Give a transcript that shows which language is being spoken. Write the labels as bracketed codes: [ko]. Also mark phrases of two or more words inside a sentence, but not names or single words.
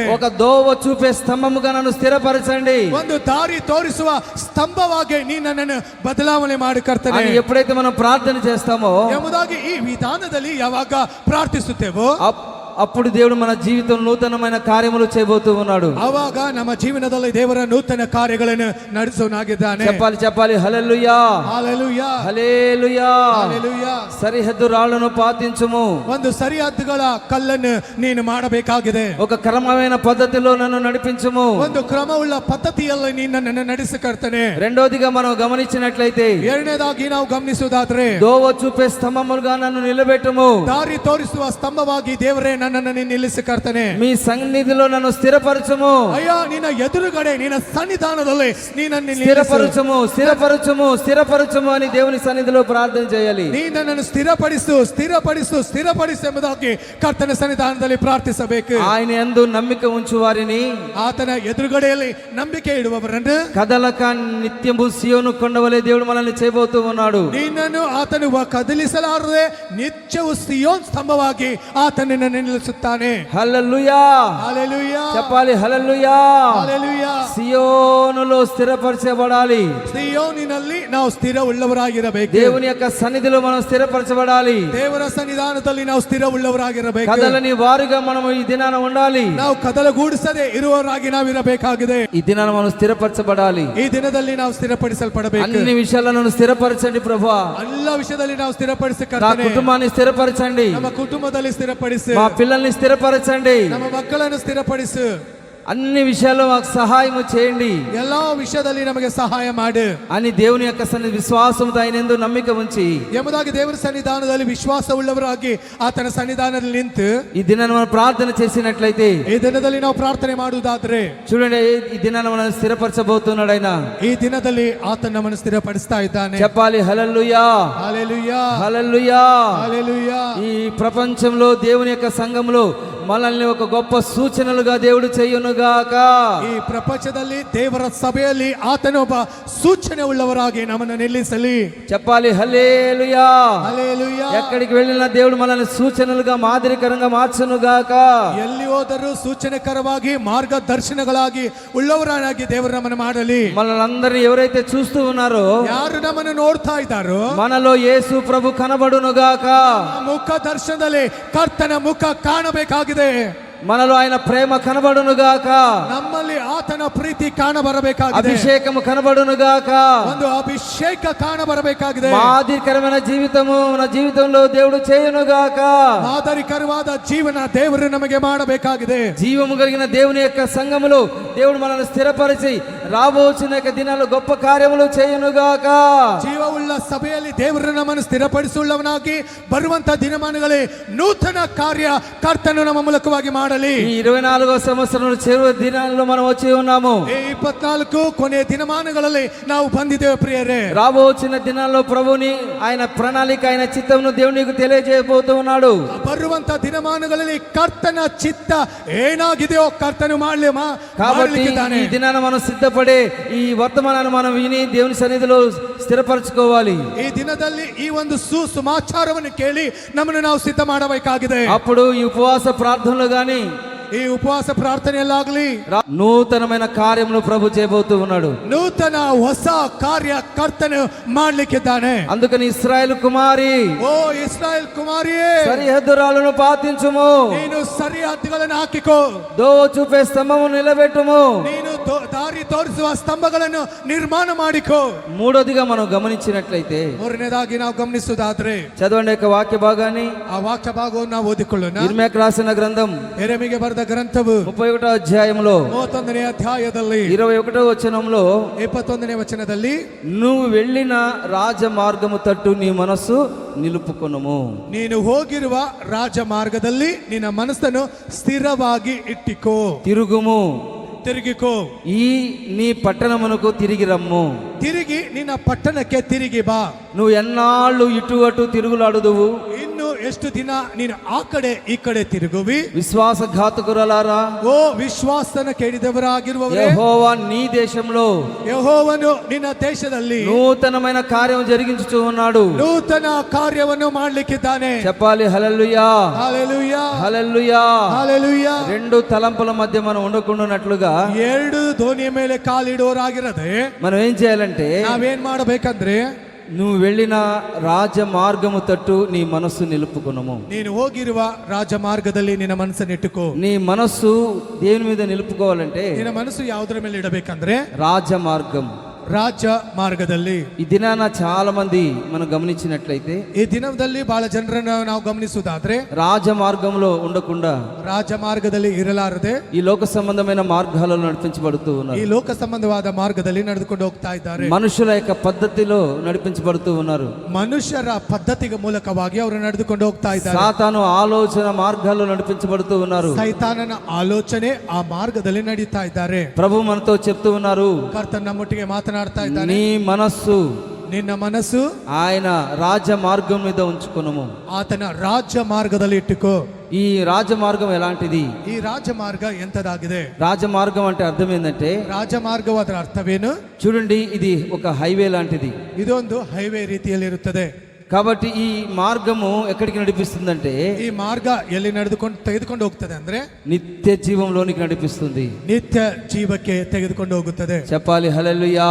[te] ఒక దోవ చూపే స్తంభముగా నన్ను స్థిరపరచండి [kn] ಒಂದು ದಾರಿ ತೋರಿಸುವ ಸ್ತಂಭವಾಗಿ ನೀ ನನ್ನನ್ನು ಬದಲಾವಣೆ ಮಾಡು ಕರ್ತನೇ. [te] అని ఎప్పుడైతే మనం ప్రార్థన చేస్తామో [kn] ಎಂಬುದಾಗಿ ಈ ವಿಧಾನದಲ್ಲಿ ಯಾವಾಗ ಪ್ರಾರ್ಥಿಸುತ್ತೇವೋ [te] అప్పుడు దేవుడు మన జీవితం నూతనమైన కార్యములు చేయబోతూ ఉన్నాడు. [kn] ಆವಾಗ ನಮ್ಮ ಜೀವನದಲ್ಲಿ ದೇವರ ನೂತನ ಕಾರ್ಯಗಳನ್ನು ನಡೆಸುವನಾಗಿದ್ದಾನೆ. [te] చెప్పాలి, చెప్పాలి హల్లెలూయా, హల్లెలూయా, హల్లెలూయా. హల్లెలూయా. సరిహద్దు రాళ్లను పాటించుము. [kn] ಒಂದು ಸರಿಹದ್ದುಗಳ ಕಲ್ಲನ್ನು ನೀನು ಮಾಡಬೇಕಾಗಿದೆ. [te] ఒక క్రమమైన పద్ధతిలో నన్ను నడిపించుము. [kn] ಒಂದು ಕ್ರಮವುಳ್ಳ ಪದ್ಧತಿಯಲ್ಲಿ ನೀನು ನನ್ನನ್ನು ನಡೆಸಿಕರ್ತನೆ. [te] రెండోదిగా మనం గమనించినట్లయితే, [kn] ಎರಡನೇದಾಗಿ ನಾವು ಗಮನಿಸುವುದಾದ್ರೆ, [te] దోవ చూపే స్తంభములుగా నన్ను నిలబెట్టుము. [kn] ದಾರಿ ತೋರಿಸುವ ಸ್ತಂಭವಾಗಿ ದೇವರೇ ನನ್ನನ್ನು ನೀನು ನಿಲ್ಲಿಸಿಕರ್ತನೆ. [te] మీ సన్నిధిలో నన్ను స్థిరపరచుము. [kn] ಅಯ್ಯ, ನಿನ್ನ ಎದುರುಗಡೆ ನಿನ್ನ ಸನ್ನಿಧಾನದಲ್ಲಿ ನೀನನ್ನು [te] స్థిరపరచుము, స్థిరపరచుము, స్థిరపరచుము అని దేవుని సన్నిధిలో ప్రార్థన చేయాలి. [kn] ನೀ ನನ್ನನ್ನು ಸ್ಥಿರಪಡಿಸು, ಸ್ಥಿರಪಡಿಸು, ಸ್ಥಿರಪಡಿಸು ಎಂಬುದಾಗಿ ಕರ್ತನ ಸನ್ನಿಧಾನದಲ್ಲಿ ಪ್ರಾರ್ಥಿಸಬೇಕು. [te] ఆయన యందు నమ్మిక ఉంచు వారిని, [kn] ಆತನ ಎದುರುಗಡೆಯಲ್ಲಿ ನಂಬಿಕೆ ಇಡುವವರನ್ನು [te] కదలక నిత్యము సియోను కొండవలే దేవుడు మనల్ని చేయబోతూ ఉన్నాడు. [kn] ನಿನ್ನನ್ನು ಆತನು ಕದಲಿಸಲಾರದೆ ನಿತ್ಯವೂ ಸಿಯೋನ್ ಸ್ತಂಭವಾಗಿ ಆತನು ನಿನ್ನನ್ನು ನಿಲ್ಲಿಸುತ್ತಾನೆ. [te] హల్లెలూయా, హల్లెలూయా, చెప్పాలి హల్లెలూయా. హల్లెలూయా. సియోనులో స్థిరపరచబడాలి. [kn] ಸಿಯೋನಿನಲ್ಲಿ ನಾವು ಸ್ಥಿರ ಉಳ್ಳವರಾಗಿರಬೇಕು. [te] దేవుని యొక్క సన్నిధిలో మనం స్థిరపరచబడాలి. [kn] ದೇವರ ಸನ್ನಿಧಾನದಲ್ಲಿ ನಾವು ಸ್ಥಿರ ಉಳ್ಳವರಾಗಿರಬೇಕು. [te] కదలని వారుగా మనం ఈ దినాన ఉండాలి. [kn] ನಾವು ಕದಲಗೂಡಿಸದೆ ಇರುವವರಾಗಿ ನಾವು ಇರಬೇಕಾಗಿದೆ. [te] ఈ దినాన మనం స్థిరపరచబడాలి. [kn] ಈ ದಿನದಲ್ಲಿ ನಾವು ಸ್ಥಿರಪಡಿಸಲ್ಪಡಬೇಕು. [te] అన్ని విషయాలను స్థిరపరచండి ప్రభువా. [kn] ಎಲ್ಲ ವಿಷಯದಲ್ಲಿ ನಾವು [te] నా [kn] ಸ್ಥಿರಪಡಿಸಕರ್ತನೆ. [te] కుటుంబాన్ని స్థిరపరచండి. [kn] ನಮ್ಮ ಕುಟುಂಬದಲ್ಲಿ ಸ್ಥಿರಪಡಿಸಿ. [te] మా పిల్లల్ని స్థిరపరచండి, [kn] ನಮ್ಮ ಮಕ್ಕಳನ್ನು ಸ್ಥಿರಪಡಿಸು, [te] అన్ని విషయాల్లో మాకు సహాయము చేయండి [kn] ಎಲ್ಲಾ ವಿಷಯದಲ್ಲಿ ನಮಗೆ ಸಹಾಯ ಮಾಡು [te] అని దేవుని యొక్క సన్నిధి విశ్వాసంతో ఆయన యందు నమ్మిక ఉంచి [kn] ಎಂಬುದಾಗಿ ದೇವರ ಸನ್ನಿಧಾನದಲ್ಲಿ ವಿಶ್ವಾಸವುಳ್ಳವರಾಗಿ ಆತನ ಸನ್ನಿಧಾನದಲ್ಲಿ ನಿಂತು [te] ఈ దినాన్ని మనం ప్రార్థన చేసినట్లయితే, [kn] ಈ ದಿನದಲ್ಲಿ ನಾವು ಪ್ರಾರ್ಥನೆ ಮಾಡುವುದಾದ್ರೆ, [te] చూడండి ఈ దినాన్ని మనం స్థిరపరచబోతున్నాడు ఆయన. [kn] ಈ ದಿನದಲ್ಲಿ ಆತನ ನಮ್ಮನ್ನು ಸ್ಥಿರಪಡಿಸ್ತಾ ಇದ್ದಾನೆ. [te] చెప్పాలి హల్లెలూయా, హల్లెలూయా, హల్లెలూయా. హల్లెలూయా. ఈ ప్రపంచంలో దేవుని యొక్క సంఘంలో మనల్ని ఒక గొప్ప సూచనలుగా దేవుడు చేయునుగాక. [kn] ಈ ಪ್ರಪಂಚದಲ್ಲಿ ದೇವರ ಸಭೆಯಲ್ಲಿ ಆತನೊಬ್ಬ ಸೂಚನೆ ಉಳ್ಳವರಾಗಿ ನಮ್ಮನ್ನು ನಿಲ್ಲಿಸಲಿ. [te] చెప్పాలి హల్లెలూయా. హల్లెలూయా. ఎక్కడికి వెళ్ళినా దేవుడు మనల్ని సూచనలుగా మాదిరికరంగా మార్చునుగాక. [kn] ಎಲ್ಲಿ ಹೋದರೂ ಸೂಚನೆಕರವಾಗಿ ಮಾರ್ಗದರ್ಶನಗಳಾಗಿ ಉಳ್ಳವರಾಗಿ ದೇವರು ನಮ್ಮನ್ನು ಮಾಡಲಿ. [te] మనల్ని అందరినీ ఎవరైతే చూస్తూ ఉన్నారో, [kn] ಯಾರು ನಮ್ಮನ್ನು ನೋಡ್ತಾ ಇದ್ದಾರೋ [te] మనలో యేసు ప్రభు కనబడునుగాక. [kn] ಆ ಮುಖ ದರ್ಶನದಲ್ಲಿ ಕರ್ತನ ಮುಖ ಕಾಣಬೇಕಾಗಿದೆ. [te] మనలో ఆయన ప్రేమ కనబడునుగాక, [kn] ನಮ್ಮಲ್ಲಿ ಆತನ ಪ್ರೀತಿ ಕಾಣ ಬರಬೇಕಾಗಿದೆ. [te] అభిషేకము కనబడునుగాక, [kn] ಒಂದು అభిషేಕ ಕಾಣ ಬರಬೇಕಾಗಿದೆ. [te] మాదిరికరమైన జీవితము మన జీవితంలో దేవుడు చేయునుగాక. [kn] ಮಾದರಿಕರವಾದ ಜೀವನ ದೇವರು ನಮಗೆ ಮಾಡಬೇಕಾಗಿದೆ. [te] జీవము కలిగిన దేవుని యొక్క సంఘములో దేవుడు మనల్ని స్థిరపరిచి రాబోచిన యొక్క దినాల్లో గొప్ప కార్యములు చేయునుగాక. [kn] ಜೀವವುಳ್ಳ ಸಭೆಯಲ್ಲಿ ದೇವರು ನಮ್ಮನ್ನು ಸ್ಥಿರಪಡಿಸುಳ್ಳವನಾಗಿ ಬರುವಂತ ದಿನಮಾನಗಳೇ ನೂತನ ಕಾರ್ಯ ಕರ್ತನು ನಮ್ಮ ಮೂಲಕವಾಗಿ ಮಾಡಲಿ. [te] ఈ 24వ సంవత్సరంలో చివరి దినాల్లో మనం వచ్చి ఉన్నాము. [kn] ಈ 24 ಕೊನೆಯ ದಿನಮಾನಗಳಲ್ಲಿ ನಾವು ಬಂದಿದ್ದೇವೆ ಪ್ರಿಯರೇ. [te] రాబోచిన దినాల్లో ప్రభుని ఆయన ప్రణాళిక, ఆయన చిత్తమును దేవుడు నీకు తెలియజేయబోతూ ఉన్నాడు. [kn] ಬರುವಂತ ದಿನಮಾನಗಳಲ್ಲಿ ಕರ್ತನ ಚಿತ್ತ ಏನಾಗಿದೆಯೋ ಕರ್ತನು [te] కాబట్టి ఈ దినాన మనం సిద్ధపడే ఈ వర్తమానాన్ని మనం విని దేవుని సన్నిధిలో స్థిరపరచుకోవాలి. [kn] ಈ ದಿನದಲ್ಲಿ ಈ ಒಂದು ಸುಸಮಾಚಾರವನ್ನು ಕೇಳಿ ನಮ್ಮನ್ನು ನಾವು ಸಿದ್ಧ ಮಾಡಬೇಕಾಗಿದೆ. [te] అప్పుడు ఈ ఉపవాస ప్రార్థనలు గాని [kn] ಈ ಉಪವಾಸ ಪ್ರಾರ್ಥನೆಯಲ್ಲಾಗಲಿ [te] నూతనమైన కార్యములు ప్రభు చేయబోతూ ఉన్నాడు. [kn] ನೂತನ ಹೊಸ ಕಾರ್ಯ ಕರ್ತನು ಮಾಡ್ಲಿಕ್ಕಿದ್ದಾನೆ. [te] అందుకని ఇశ్రాయేలు కుమారి, [kn] ಓ ಇಸ್ರಾಯೇಲ್ ಕುಮಾರಿಯೇ, [te] సరిహద్దురాలను పాటించుము, [kn] ನೀನು ಸರಿಹದ್ದುಗಳನ್ನು ಹಾಕಿಕೋ, [te] దోవ చూపే స్తంభము నిలబెట్టుము. [kn] ನೀನು ದಾರಿ ತೋರಿಸುವ ಸ್ತಂಭಗಳನ್ನು ನಿರ್ಮಾಣ ಮಾಡಿಕೋ. [te] మూడోదిగా మనం గమనించినట్లయితే, [kn] ಮೂರನೇದಾಗಿ ನಾವು ಗಮನಿಸುವುದಾದ್ರೆ [te] చదవండి యొక్క వాక్య భాగాన్ని. [kn] ಆ ವಾಕ್ಯ ಭಾಗವನ್ನು ನಾವು ಓದಿಕೊಳ್ಳೋಣ. [te] ఇర్మీయాకు రాసిన గ్రంథం [kn] ಯೆರೆಮೀಯಗೆ ಬರೆದ ಗ್ರಂಥವು [te] 31వ అధ్యాయంలో [kn] 31ನೇ ಅಧ್ಯಾಯದಲ್ಲಿ [te] 21వ వచనంలో, [kn] 21ನೇ ವಚನದಲ್ಲಿ, [te] నువ్వు వెళ్ళిన రాజమార్గము తట్టు నీ మనస్సు నిలుపుకొనుము. [kn] ನೀನು ಹೋಗಿರುವ ರಾಜಮಾರ್ಗದಲ್ಲಿ ನಿನ್ನ ಮನಸ್ಸನ್ನು ಸ್ಥಿರವಾಗಿ ಇಟ್ಟಿಕೋ. [te] తిరుగుము, [kn] ತಿರುಗಿಕೋ. [te] ఈ నీ పట్టణమునకు తిరిగి రమ్ము. [kn] ತಿರುಗಿ ನಿನ್ನ ಪಟ್ಟಣಕ್ಕೆ ತಿರುಗಿ ಬಾ. [te] నువ్వు ఎన్నాళ్ళు ఇటు అటు తిరుగులాడుదువు? [kn] ಇನ್ನು ಎಷ್ಟು ದಿನ ನೀನು ಆ ಕಡೆ ಈ ಕಡೆ ತಿರುಗುವಿ? [te] విశ్వాసఘాతకురాలారా, [kn] ಓ ವಿಶ್ವಾಸನ ಕೇಳಿದವರಾಗಿರುವವರೇ, [te] యెహోవా నీ దేశంలో [kn] ಯೆಹೋವನು ನಿನ್ನ ದೇಶದಲ್ಲಿ [te] నూతనమైన కార్యం జరిగించుచూ ఉన్నాడు. [kn] ನೂತನ ಕಾರ್ಯವನ್ನು ಮಾಡ್ಲಿಕ್ಕಿದ್ದಾನೆ. [te] చెప్పాలి హల్లెలూయా, హల్లెలూయా, హల్లెలూయా. హల్లెలూయా. రెండు తలంపుల మధ్య మనం ఉండకుండానట్లుగా [kn] ಎರಡು ದೋಣಿಯ ಮೇಲೆ ಕಾಲಿಡೋರಾಗಿರದೆ [te] మనం ఏం చేయాలంటే, [kn] ನಾವೇನ್ ಮಾಡಬೇಕಂದ್ರೆ, [te] నువ్వు వెళ్ళిన రాజమార్గము తట్టు నీ మనస్సు నిలుపుకొనుము. [kn] ನೀನು ಹೋಗಿರುವ ರಾಜಮಾರ್ಗದಲ್ಲಿ ನಿನ್ನ ಮನಸ್ಸನ್ನು ಇಟ್ಟುಕೋ. [te] నీ మనస్సు దేని మీద నిలుపుకోవాలంటే, [kn] ನಿನ್ನ ಮನಸ್ಸು ಯಾವುದರ ಮೇಲೆ ಇಡಬೇಕಂದ್ರೆ [te] రాజమార్గం. [kn] ರಾಜ ಮಾರ್ಗದಲ್ಲಿ. [te] ఈ దినాన చాలా మంది మనం గమనించినట్లయితే, [kn] ಈ ದಿನದಲ್ಲಿ ಬಹಳ ಜನರನ್ನು ನಾವು ಗಮನಿಸುವುದಾದ್ರೆ [te] రాజమార్గంలో ఉండకుండా [kn] ರಾಜಮಾರ್ಗದಲ್ಲಿ ಇರಲಾರದೆ [te] ఈ లోక సంబంధమైన మార్గాలలో నడిపించబడుతూ [kn] ಈ [te] ఉన్నారు. [kn] ಲೋಕ ಸಂಬಂಧವಾದ ಮಾರ್ಗದಲ್ಲಿ ನಡೆದುಕೊಂಡು ಹೋಗ್ತಾ ಇದ್ದಾರೆ. [te] మనుషుల యొక్క పద్ధతిలో నడిపించబడుతూ ఉన్నారు. [kn] ಮನುಷ್ಯರ ಪದ್ಧತಿಗೆ ಮೂಲಕವಾಗಿ ಅವರು ನಡೆದುಕೊಂಡು ಹೋಗ್ತಾ ಇದ್ದಾರೆ. [te] సాతాను ఆలోచన మార్గాల్లో నడిపించబడుతూ ఉన్నారు. [kn] ಸೈತಾನನ ಆಲೋಚನೆ ಆ ಮಾರ್ಗದಲ್ಲಿ ನಡೀತಾ ಇದ್ದಾರೆ. [te] ప్రభు మనతో చెప్తూ ఉన్నారు, [kn] ಕರ್ತನ ನಮ್ಮೊಟ್ಟಿಗೆ ಮಾತನಾಡ್ತಾ ಇದ್ದಾನೆ. [te] నీ మనస్సు [kn] ನಿನ್ನ ಮನಸ್ಸು [te] ఆయన రాజమార్గం మీద ఉంచుకొనుము. [kn] ಆತನ ರಾಜ್ಯ ಮಾರ್ಗದಲ್ಲಿ ಇಟ್ಟುಕೋ. [te] ఈ రాజమార్గం ఎలాంటిది? [kn] ಈ ರಾಜಮಾರ್ಗ ಎಂತದಾಗಿದೆ? [te] రాజమార్గం అంటే అర్థం ఏంటంటే, [kn] ರಾಜಮಾರ್ಗವು ಅದರ ಅರ್ಥವೇನು? [te] చూడండి, ఇది ఒక హైవే లాంటిది. [kn] ಇದೊಂದು ಹೈವೇ ರೀತಿಯಲ್ಲಿ ಇರುತ್ತದೆ. [te] కాబట్టి ఈ మార్గము ఎక్కడికి నడిపిస్తుందంటే, [kn] ಈ ಮಾರ್ಗ ಎಲ್ಲಿ ತೆಗೆದುಕೊಂಡು ಹೋಗ್ತದೆ ಅಂದ್ರೆ [te] నిత్య జీవంలోనికి నడిపిస్తుంది. [kn] ನಿತ್ಯ ಜೀವಕ್ಕೆ ತೆಗೆದುಕೊಂಡು ಹೋಗುತ್ತದೆ. [te] చెప్పాలి హల్లెలూయా.